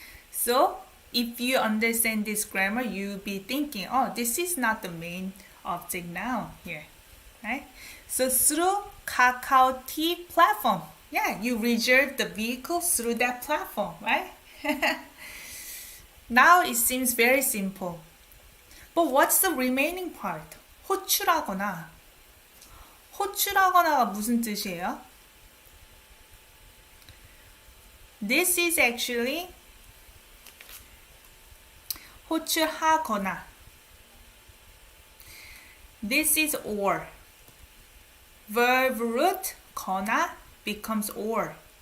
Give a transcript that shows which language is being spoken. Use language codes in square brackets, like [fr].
[en] So, if you understand this grammar, you'll be thinking, oh, this is not the main object noun here, right? So, through KakaoT platform, yeah, you reserve the vehicle through that platform, right? Now it seems very simple. But what's the remaining part? [ko] 호출하거나. 호출하거나가 무슨 뜻이에요? [en] This is actually 호출하거나. This is or. Verb root 거나 becomes or.